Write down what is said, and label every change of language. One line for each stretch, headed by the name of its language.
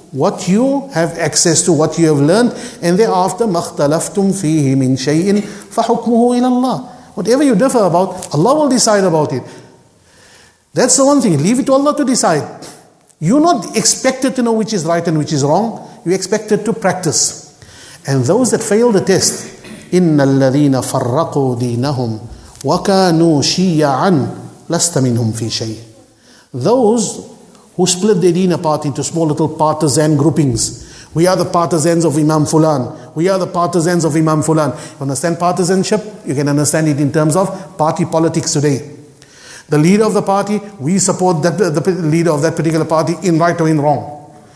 English: what you have access to, what you have learned, and thereafter
Arabic: مَا اخْتَلَفْتُمْ فِيهِ مِنْ شَيْءٍ فَحُكْمُهُ إِلَى اللَّهِ.
English: Whatever you differ about, Allah will decide about it. That's the one thing. Leave it to Allah to decide. You're not expected to know which is right and which is wrong. You're expected to practice. And those that fail the test,
Arabic: إِنَّ الَّذِينَ فَرَّقُوا دِينَهُمْ وَكَانُوا شِيَّعًا لَسْتَ مِنْهُمْ فِي شَيْءٍ.
English: Those who split their deen apart into small little partisan groupings. We are the partisans of Imam Fulan. We are the partisans of Imam Fulan. You understand partisanship? You can understand it in terms of party politics today. The leader of the party, we support the leader of that particular party in right or in wrong.